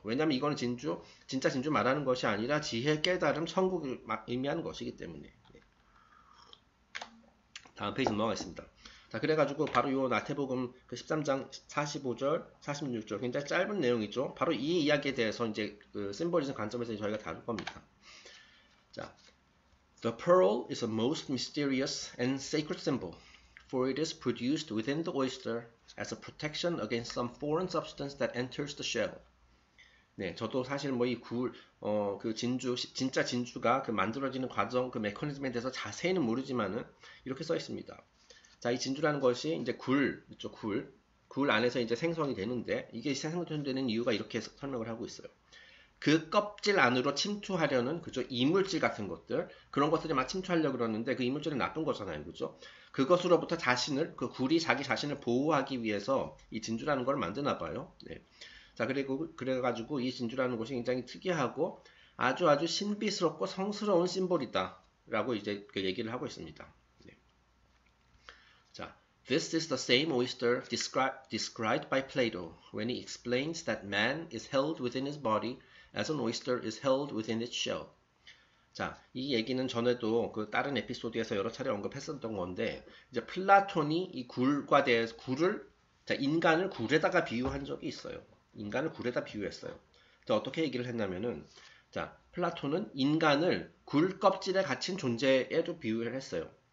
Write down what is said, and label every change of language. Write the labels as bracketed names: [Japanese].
[Korean] 왜냐하면 이거는 진주, 진짜 진주 말하는 것이 아니라 지혜, 깨달음, 천국을 의미하는 것이기 때문에. 네. 다음 페이지 넘어가겠습니다. 자, 그래가지고 바로 요 마태복음 그 13장 45절, 46절 굉장히 짧은 내용이죠. 바로 이 이야기에 대해서 이제 그 심볼리즘 관점에서 저희가 다룰 겁니다. [English] 자, The pearl is a most mysterious and sacred symbol, for it is produced within the oyster as a protection against some foreign substance that enters the shell. [Korean] 네, 저도 사실 뭐 이 그 진주, 진짜 진주가 그 만들어지는 과정, 그 메커니즘에 대해서 자세히는 모르지만은 이렇게 써 있습니다. 자, 이 진주라는 것이 이제 굴 안에서 이제 생성이 되는데 이게 생성되는 이유가 이렇게 설명을 하고 있어요. 그 껍질 안으로 침투하려는 그죠 이물질 같은 것들 그런 것들이 막 침투하려고 그러는데 그 이물질은 나쁜 거잖아요, 그죠? 그것으로부터 자신을 그 굴이 자기 자신을 보호하기 위해서 이 진주라는 걸 만드나 봐요. 네. 자, 그래가지고 이 진주라는 것이 굉장히 특이하고 아주 신비스럽고 성스러운 심볼이다라고 이제 그 얘기를 하고 있습니다. [English] 자, this is the same oyster described by Plato when he explains that man is held within his body as an oyster is held within its shell. [Korean] 자, 이 얘기는 전에도 그 다른 에피소드에서 여러 차례 언급했었던 건데 이제 플라톤이 이 굴과 대해서 인간을 굴에다가 비유한 적이 있어요. 인간을 굴에다 비유했어요. 자, 어떻게 얘기를 했냐면은 자, 플라톤은 인간을 굴 껍질에 갇힌 존재에도 비유를 했어요.